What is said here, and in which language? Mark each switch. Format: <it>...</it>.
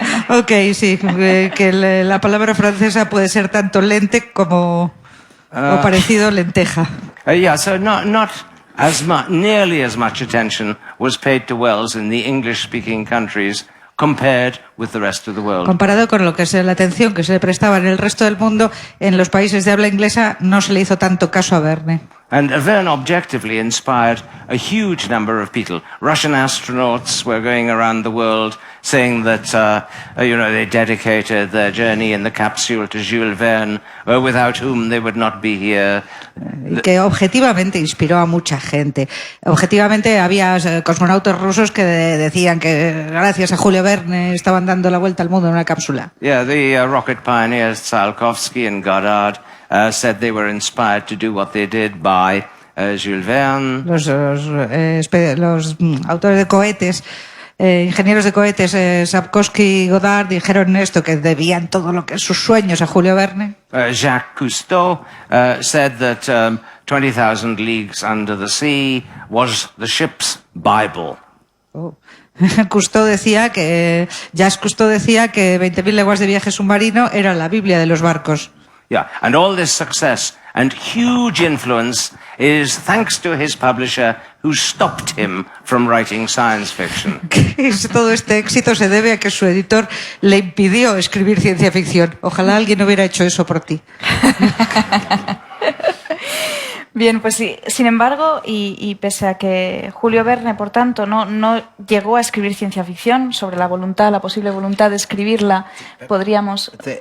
<es>Ok, sí, que la palabra francesa puede ser tanto lente como o parecido lenteja.</es> <en>Yeah, so not nearly as much attention was paid to Wells in the English-speaking countries compared with the rest of the world.</en> <es>Comparado con lo que es la atención que se le prestaba en el resto del mundo, en los países de habla inglesa no se le hizo tanto caso a Verne.</es> <en>And Verne objectively inspired a huge number of people. Russian astronauts were going around the world saying that, they dedicated their journey in the capsule to Jules Verne, without whom they would not be here.</en> <es>Y que objetivamente inspiró a mucha gente. Objetivamente había cosmonautas rusos que decían que gracias a Julio Verne estaban dando la vuelta al mundo en una cápsula.</es> <en>Yeah, the rocket pioneers Tsiolkovsky and Goddard said they were inspired to do what they did by Jules Verne.</en> <es>Los autores de cohetes, ingenieros de cohetes, Sapkowski y Goddard, dijeron esto, que debían todo lo que sus sueños a Julio Verne.</es> <en>Jacques Cousteau said that 20,000 Leagues Under the Sea was the ship's Bible.</en> <es>Jacques Cousteau decía que 20.000 leguas de viaje submarino era la Biblia de los barcos.</es> <en>Yeah, and all this success and huge influence is thanks to his publisher who stopped him from writing science fiction.</en> <es>Todo este éxito se debe a que su editor le impidió escribir ciencia ficción. Ojalá alguien hubiera hecho eso por ti. Bien, pues sí. Sin embargo, y pese a que Julio Verne, por tanto, no llegó a escribir ciencia ficción, sobre la posible voluntad de escribirla, podríamos...</es>